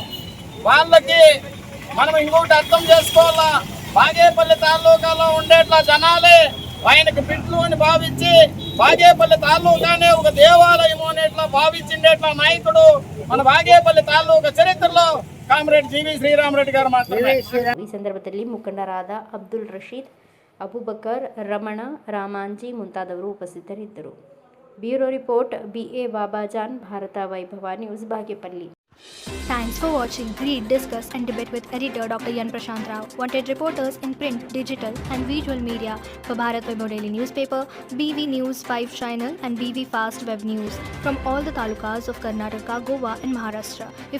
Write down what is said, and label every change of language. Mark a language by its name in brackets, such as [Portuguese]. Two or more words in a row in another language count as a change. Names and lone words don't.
[Telugu] వాళ్ళకి మనం ఇంకొకటి అర్థం చేసుకోవాలా, బాగేపల్లి తాలూకాలో ఉండేట్లా జనాలే ఆయనకు బిడ్డలు అని భావించి బాగేపల్లి తాలూకానే ఒక దేవాలయం అనేట్లా భావించిండేట్లా నాయకుడు మన బాగేపల్లి తాలూకా చరిత్రలో కామ్రేడ్ జి.వి. శ్రీరామరెడ్డి గారు మాత్రమే. [Kannada] ಈ ಸಂದರ್ಭದಲ್ಲಿ ಮುಖಂಡರಾದ ಅಬ್ದುಲ್ ರಶೀದ್, ಅಬುಬಕರ್, ರಮಣ, ರಾಮಾಂಜಿ ಮುಂತಾದವರು ಉಪಸ್ಥಿತರಿದ್ದರು. ಬ್ಯೂರೋ ರಿಪೋರ್ಟ್, ಬಿ.ಎ. ಬಾಬಾಜಾನ್, ಭಾರತ ವೈಭವ ನ್ಯೂಸ್, ಬಾಗೇಪಲ್ಲಿ. [English] Thanks for watching. Read, discuss and debate with editor Dr. Yan Prashant Rao. Wanted reporters in print, digital and visual media for Bharat Vaibhav Daily Newspaper, BV News 5 Channel and BV Fast Web News from all the talukas of Karnataka, Goa and Maharashtra.